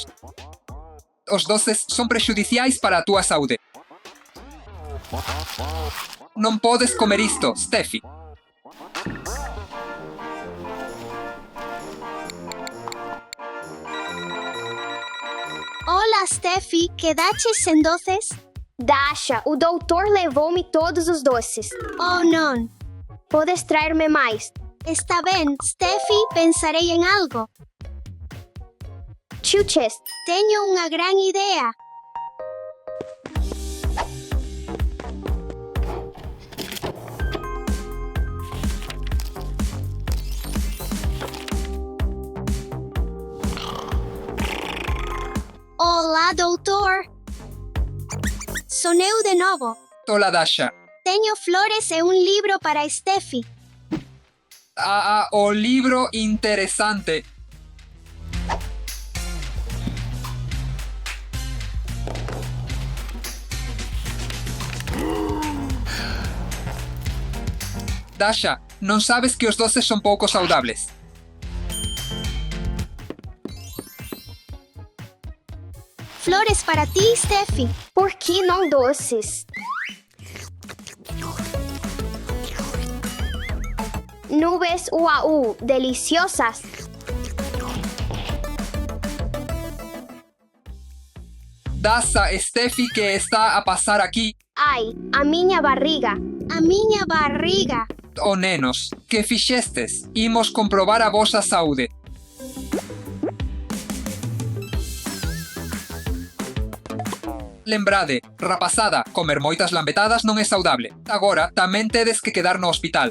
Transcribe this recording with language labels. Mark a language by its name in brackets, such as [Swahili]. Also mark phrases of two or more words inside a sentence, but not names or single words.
[Galician] Os doces son prexudiciais para a túa saúde. Non podes comer isto, Steffi. Olá, Steffi, quedaches sen doces? [Portuguese] Dasha, o doutor levou-me todos os doces. Oh, não. Podes trazer-me mais? Está bem, Steffi, pensarei em algo. Chuches, tenho uma grande ideia. Olá, doutor. Sou eu de novo. [Spanish] Hola, Dasha. [Portuguese] Tenho flores e um livro para Steffi. [Galician] O libro interesante. Dasha, non sabes que os doces son pouco saudables. Flores para ti, Steffi. [Portuguese] Por que não doces? Nubes UAU, deliciosas. Dasha, Steffi, que está a passar aqui. Ai, a minha barriga. A minha barriga. Oh, [Galician] nenos, que fixestes? Imos comprobar a vosa saúde. Lembrade, rapazada, comer moitas lambetadas non é saudable. Agora, tamén tedes que quedar no hospital.